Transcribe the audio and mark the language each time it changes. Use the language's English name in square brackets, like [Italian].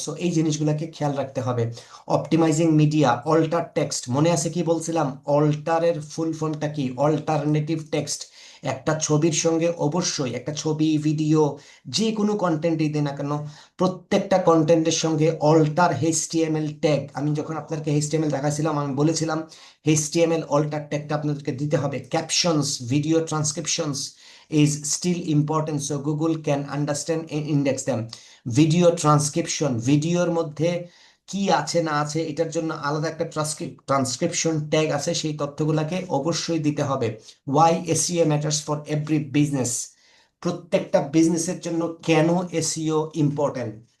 [Bangla] So এই জিনিসগুলোকে খেয়াল রাখতে হবে। অপটিমাইজিং মিডিয়া, অল্টার টেক্সট, মনে আছে কি বলছিলাম, অল্টারের ফুল ফর্মটা কি, অল্টারনেটিভ টেক্সট। একটা ছবির সঙ্গে অবশ্যই একটা ছবি, ভিডিও, যে কোনো কন্টেন্টই দিন না কেন, প্রত্যেকটা কন্টেন্টের সঙ্গে অল্টার এইচটিএমএল ট্যাগ, আমি যখন আপনাকে এইচটিএমএল দেখাছিলাম আমি বলেছিলাম এইচটিএমএল অল্টার ট্যাগটা আপনাদেরকে দিতে হবে। [English] Captions, video transcriptions is still important so Google can understand and index them. [Bangla] Video transcription, ভিডিওর মধ্যে কি আছে না আছে এটার জন্য আলাদা একটা ট্রান্সক্রিপশন ট্যাগ আছে, সেই তথ্যগুলোকে অবশ্যই দিতে হবে। [English] why SEO matters for every business, [Bangla] প্রত্যেকটা বিজনেসের জন্য কেন এসইও ইম্পর্টেন্ট।